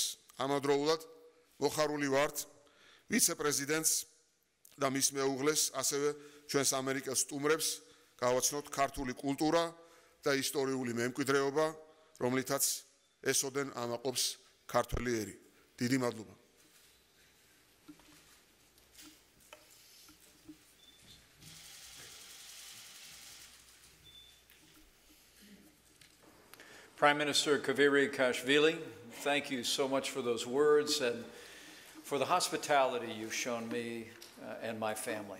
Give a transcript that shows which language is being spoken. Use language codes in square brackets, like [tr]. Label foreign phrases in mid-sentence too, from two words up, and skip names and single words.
[ka] ამავდროულად მოხარული ვართ ვიცე-პრეზიდენტს და მის მეუღლეს, ასევე ჩვენს ამერიკელ სტუმრებს გავაცნოთ ქართული კულტურა და ისტორიული მემკვიდრეობა, რომლითაც ესოდენ ამაყობს ქართველი ერი. დიდი მადლობა. [en] Prime Minister Kvirikashvili, thank you so much for those words and for the hospitality you've shown me and my family.